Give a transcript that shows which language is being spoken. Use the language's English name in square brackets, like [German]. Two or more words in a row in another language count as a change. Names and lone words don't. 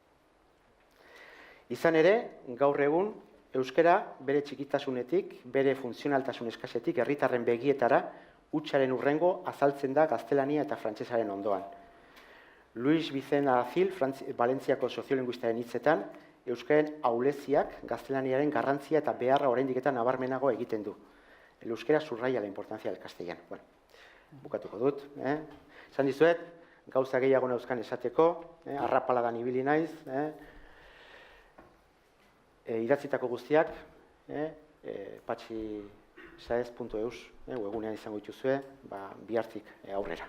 [Basque] Izan ere, gaur egun, euskara bere txikitasunetik, bere funtzionaltasun eskasetik, herritarren begietara, hutsaren hurrengo azaltzen da gaztelania eta frantsesaren ondoan. Luis Vicente Aracil, Valentziako soziolinguistaren hitzetan, euskaren ahuleziak gaztelaniaren garrantzia eta beharra oraindik eta nabarmenago egiten du. [Spanish] El euskera subraya la importancia del castellano. [Basque] Bueno, bukatuko dut. Esan dizuet, gauza gehiago neuzkan esateko, arrapaladan ibili naiz, idatzitako guztiak, patxisaez.eus webunean izango dituzue, bihartik aurrera.